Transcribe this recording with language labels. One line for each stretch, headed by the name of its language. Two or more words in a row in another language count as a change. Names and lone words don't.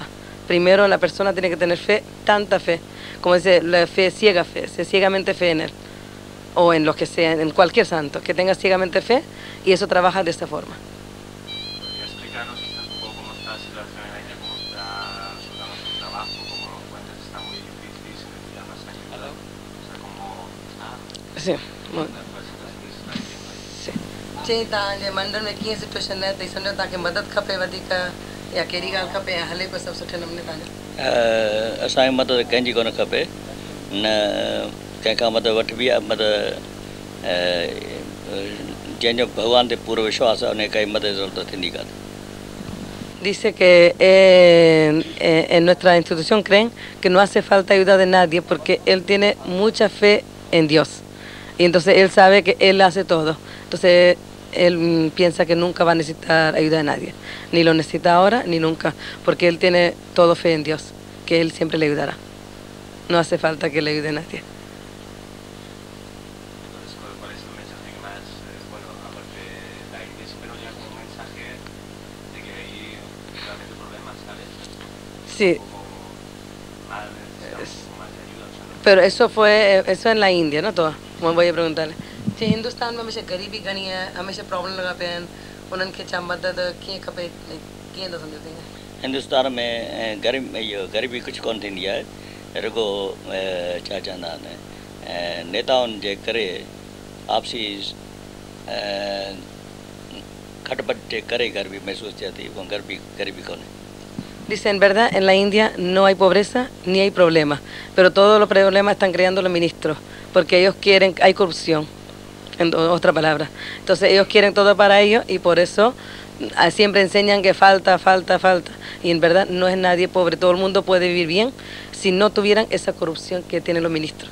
Spanish: Primero la persona tiene que tener fe, tanta fe, como dice, la fe, ciegamente fe en él, o en lo que sea, en cualquier santo, que tenga ciegamente fe, y eso trabaja de esta forma. ¿Podría explicarnos quizás un poco cómo está la situación en la India, cómo está su trabajo, cómo lo encuentras? Está muy difícil, se necesita más ayuda, o sea, como... Sí,
Sindhi: चई तव्हांजे मंडल में कीअं सिचुएशन आहे त सम्झो तव्हांखे मदद खपे वधीक या कहिड़ी ॻाल्हि खपे या हले पियो सभु सुठे नमूने तव्हांजो असांखे मदद कंहिंजी कोन खपे न कंहिंखां मदद वठिबी आहे मदद जंहिंजो भॻवान ते पूरो विश्वास आहे उन काई मदद ज़रूरत थींदी कान्हे.
Spanish: Dice que en nuestra institución creen que no hace falta ayuda de nadie porque él tiene mucha fe en Dios y entonces él sabe que él hace todo. Entonces él piensa que nunca va a necesitar ayuda de nadie, ni lo necesita ahora ni nunca, porque él tiene todo fe en Dios, que él siempre le ayudará. No hace falta que le ayude a nadie. Entonces, ¿cuál es el mensaje que más, bueno, aparte de la India, pero ya como un mensaje de que hay realmente problemas, ¿sabes? Sí. Más de ayuda, ¿sabes? Pero eso en la India, ¿no? Todo. Como voy a preguntarle.
Sindhi: जी हिंदुस्तान में हमेशा गरीबी घणी आहे, हमेशा प्रॉब्लम लॻा पिया आहिनि, उन्हनि खे छा मदद कीअं खपे, कीअं था सम्झो तव्हां? हिंदुस्तान में ग़रीबी कुझु कोन थींदी आहे, रुगो छा चवंदा आहिनि नेताउनि जे करे आपसी खटपट जे करे ग़रीबी महसूसु थिए थी, उहा ग़रीबी कोन्हे.
Spanish: Dice, en verdad, en la India no hay pobreza ni hay problemas, pero todos los problemas están creando los ministros, porque ellos quieren, hay corrupción, en otra palabra. Entonces ellos quieren todo para ellos y por eso siempre enseñan que falta. Y en verdad no es nadie pobre, todo el mundo puede vivir bien si no tuvieran esa corrupción que tienen los ministros.